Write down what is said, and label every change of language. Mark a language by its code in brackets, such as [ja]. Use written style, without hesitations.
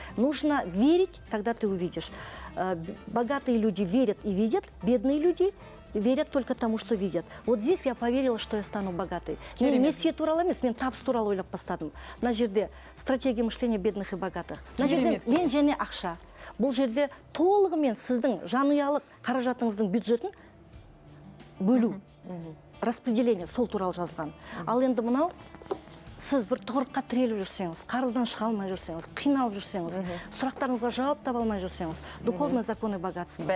[ru] Нужно верить, тогда ты увидишь. Богатые люди верят и видят, бедные люди верят только тому, что видят. Вот здесь я поверила, что я стану богатой. [kk] Мен несие туралы емес, мен табыс туралы ойлап бастадым. Мына жерде [ru] стратегия мышления бедных и богатых. [kk] Мына жерде мен және ақша. Бұл жерде толығымен сіздің жанұялық қаражатыңыздың бюджетін бөлу, распределение сол туралы жазған. Ал енді мынау, сіз бір тұғырыққа тіреліп жүрсеңіз, қарыздан шыға алмай жүрсеңіз, қиналып жүрсеңіз, сұрақтарыңызға жауап таба алмай жүрсеңіз, [ru] духовные законы богатства.